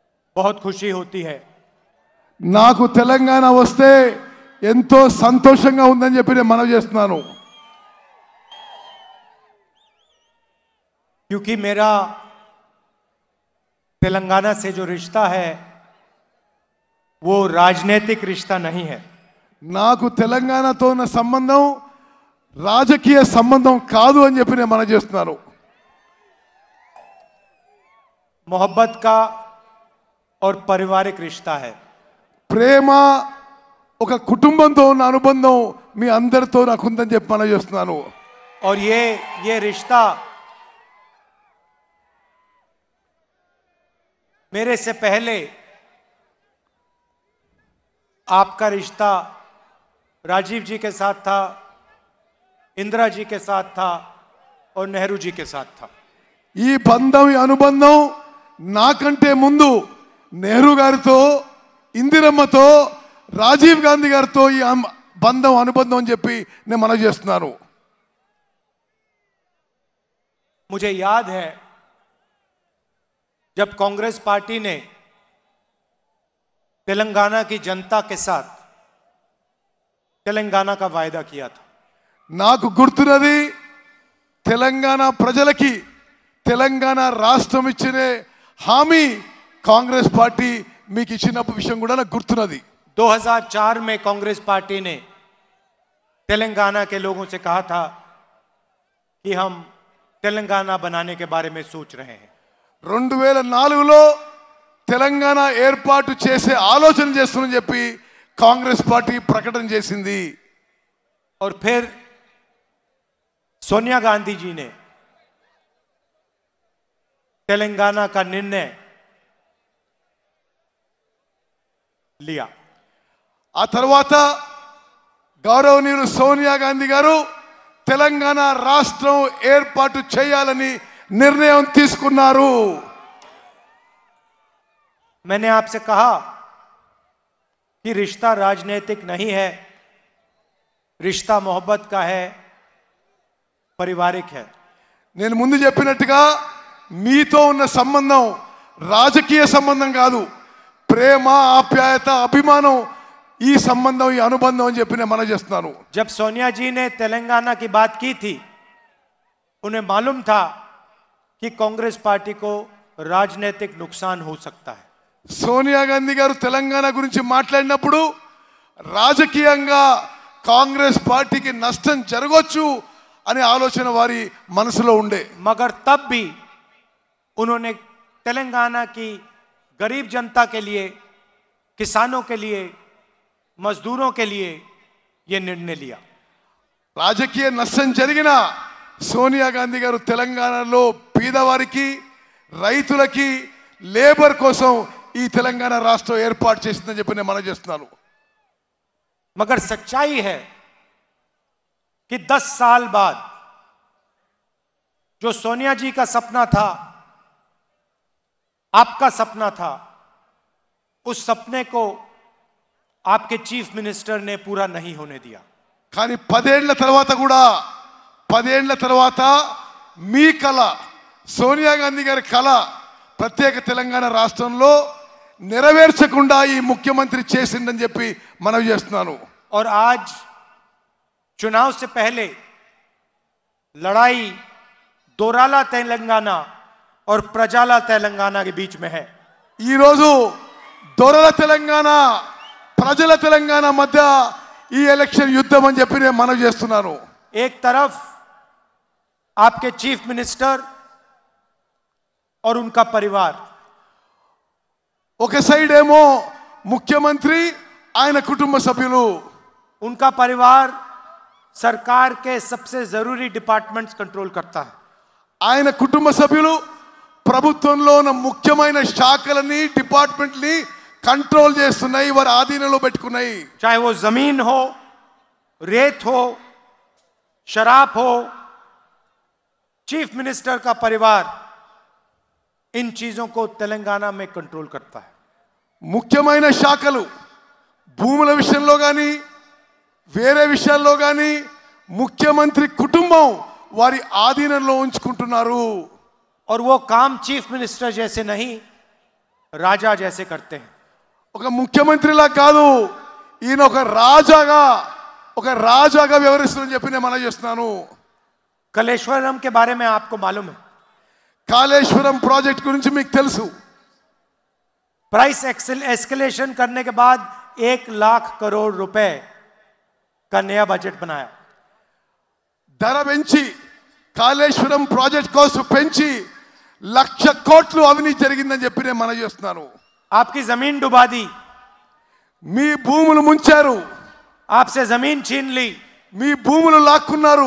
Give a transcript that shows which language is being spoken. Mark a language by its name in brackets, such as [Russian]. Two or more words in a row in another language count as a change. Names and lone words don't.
[Hindi] बहुत खुशी होती है। [Telugu] నాకు తెలంగాణ వస్తే ఎంతో సంతోషంగా ఉందని చెప్పి నేను మనవి చేస్తున్నాను. [Hindi] क्योंकि मेरा तेलंगाना से जो रिश्ता है वो राजनीतिक रिश्ता नहीं है। [Telugu] నాకు తెలంగాణతో ఉన్న సంబంధం రాజకీయ సంబంధం కాదు అని చెప్పి నేను మనవి చేస్తున్నాను. [Hindi] मोहब्बत का और पारिवारिक रिश्ता है। [Telugu] ప్రేమ ఒక కుటుంబంతో ఉన్న అనుబంధం మీ అందరితో నాకు ఉందని చెప్పి మనవి చేస్తున్నాను. [Hindi] और ये रिश्ता मेरे से पहले आपका रिश्ता राजीव जी के साथ था, इंदिरा जी के साथ था और नेहरू जी के साथ था। [Telugu] ఈ బంధం ఈ అనుబంధం నాకంటే ముందు నెహ్రూ గారితో, ఇందిరమ్మతో, రాజీవ్ గాంధీ గారితో ఈ బంధం అనుబంధం అని చెప్పి నేను మనవి చేస్తున్నాను. [Hindi] मुझे याद है जब कांग्रेस पार्टी ने तेलंगाना की जनता के साथ तेलंगाना का वायदा किया था। [Telugu] నాకు గుర్తున్నది తెలంగాణ ప్రజలకి తెలంగాణ రాష్ట్రం ఇచ్చిన హామీ కాంగ్రెస్ పార్టీ మీకు ఇచ్చిన విషయం కూడా నాకు గుర్తున్నది. [Hindi] 2004 में कांग्रेस पार्टी ने तेलंगाना के लोगों से कहा था कि हम तेलंगाना बनाने के बारे में सोच रहे हैं। [Telugu] 2004లో తెలంగాణ ఏర్పాటు చేసే ఆలోచన చేస్తుందని చెప్పి కాంగ్రెస్ పార్టీ ప్రకటన చేసింది. [Hindi] और फिर सोनिया गांधी जी ने तेलंगाना का निर्णय लिया। [Telugu] ఆ తర్వాత గౌరవనీయులు సోనియా గాంధీ గారు తెలంగాణ రాష్ట్రం ఏర్పాటు చేయాలని నిర్ణయం తీసుకున్నారు. [Hindi] मैंने आपसे कहा कि रिश्ता राजनीतिक नहीं है, रिश्ता मोहब्बत का है, पारिवारिक है। [Telugu] నేను ముందు చెప్పినట్టుగా మీతో ఉన్న సంబంధం రాజకీయ సంబంధం కాదు, ప్రేమ, ఆప్యాయత, అభిమానం, ఈ సంబంధం, ఈ అనుబంధం అని చెప్పి నేను మనవి చేస్తున్నాను. [Hindi] जब सोनिया जी ने तेलंगाना की बात की थी, उन्हें मालूम था कि कांग्रेस पार्टी को राजनीतिक नुकसान हो सकता है। [Telugu] సోనియా గాంధీ గారు తెలంగాణ గురించి మాట్లాడినప్పుడు రాజకీయంగా కాంగ్రెస్ పార్టీకి నష్టం జరగొచ్చు అనే ఆలోచన వారి మనసులో ఉండే. [Hindi] मगर तब भी उन्होंने तेलंगाना की गरीब जनता के लिए, किसानों के लिए, मजदूरों के लिए यह निर्णय लिया। [Telugu] రాజకీయ నష్టం జరిగినా సోనియా గాంధీ గారు తెలంగాణలో పేదవారికి, రైతులకి, లేబర్ కోసం ఈ తెలంగాణ రాష్ట్రం ఏర్పాటు చేసిందని చెప్పి నేను మనవి చేస్తున్నాను. [Hindi] मगर सच्चाई है कि 10 साल बाद जो सोनिया जी का सपना था, आपका सपना था, उस सपने को आपके [English] chief minister [Hindi] ने पूरा नहीं होने दिया। [Telugu] కానీ 10 ఏళ్ల తర్వాత మీ కళ, సోనియా గాంధీ గారి కళ ప్రత్యేక తెలంగాణ రాష్ట్రంలో నెరవేర్చకుండా ఈ ముఖ్యమంత్రి చేసిందని చెప్పి మనవి చేస్తున్నాను. [Hindi] और आज चुनाव से पहले लड़ाई दोराला तेलंगाना और प्रजाला तेलंगाना के बीच में है। [Telugu] ఈ రోజు దొరల తెలంగాణ, ప్రజల తెలంగాణ మధ్య ఈ ఎలక్షన్ యుద్ధం అని చెప్పి నేను మనవి చేస్తున్నాను. [Hindi] एक तरफ आपके [English] chief minister [Hindi] और उनका परिवार, [Telugu] ఒక సైడ్ ఏమో ముఖ్యమంత్రి, ఆయన కుటుంబ సభ్యులు, [Hindi] उनका परिवार सरकार के सबसे जरूरी [English] departments control [Hindi] करता है। [Telugu] ఆయన కుటుంబ సభ్యులు ప్రభుత్వంలో ఉన్న ముఖ్యమైన శాఖలని, డిపార్ట్మెంట్ని కంట్రోల్ చేస్తున్నాయి, వారి ఆధీనంలో పెట్టుకున్నాయి. [Hindi] चाहे वो जमीन हो, रेत हो, शराब हो, [English] chief minister [Hindi] का परिवार इन चीजों को तेलंगाना में कंट्रोल करता है। [Telugu] ముఖ్యమైన శాఖలు భూముల విషయంలో కానీ వేరే విషయాల్లో కానీ ముఖ్యమంత్రి కుటుంబం వారి ఆధీనంలో ఉంచుకుంటున్నారు. [Hindi] और वो काम [English] chief minister [Hindi] जैसे नहीं, राजा जैसे करते हैं। [Telugu] ఒక ముఖ్యమంత్రిలా కాదు, ఈయన ఒక రాజాగా వ్యవహరిస్తుందని చెప్పి నేను మనవి చేస్తున్నాను. [Hindi] कलेश्वरम के बारे में आपको मालूम है? [Telugu] కాళేశ్వరం ప్రాజెక్ట్ గురించి మీకు తెలుసు. [English] price escalation [Hindi] करने के बाद 1 लाख करोड़ रुपए का नया बजट बनाया. [Telugu] ధర పెంచి కాళేశ్వరం ప్రాజెక్ట్ కోసం పెంచి 1,00,000 కోట్లు అవినీతి జరిగిందని చెప్పి నేను మనవి చేస్తున్నాను. [Hindi] आपकी जमीन डुबा दी, [Telugu] మీ భూములు ముంచారు, [Hindi] आपसे जमीन छीन ली, [Telugu] మీ భూములు లాక్కున్నారు.